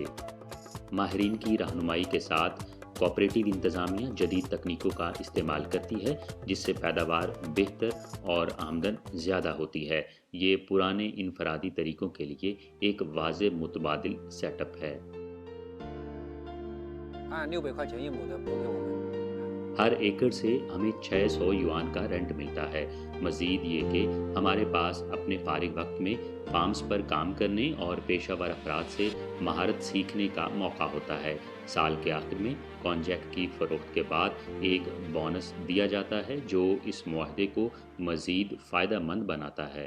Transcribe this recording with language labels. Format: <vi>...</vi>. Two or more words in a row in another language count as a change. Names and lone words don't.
<ur>ماہرین کی رہنمائی کے ساتھ کوآپریٹو انتظامیہ جدید تکنیکوں کا استعمال کرتی ہے، جس سے پیداوار بہتر اور آمدن زیادہ ہوتی ہے۔ یہ پرانے انفرادی طریقوں کے لیے ایک واضح متبادل سیٹ اپ ہے۔</ur> <zh>按600块钱一亩的拨给我们。</zh> <ur>ہر ایکڑ سے ہمیں 600 یوان کا رینٹ ملتا ہے۔ مزید یہ کہ ہمارے پاس اپنے فارغ وقت میں فارمز پر کام کرنے اور پیشہ ور افراد سے مہارت سیکھنے کا موقع ہوتا ہے۔ سال کے آخر میں کونجیک کی فروخت کے بعد ایک بونس دیا جاتا ہے جو اس معاہدے کو مزید فائدہ مند بناتا ہے۔</ur>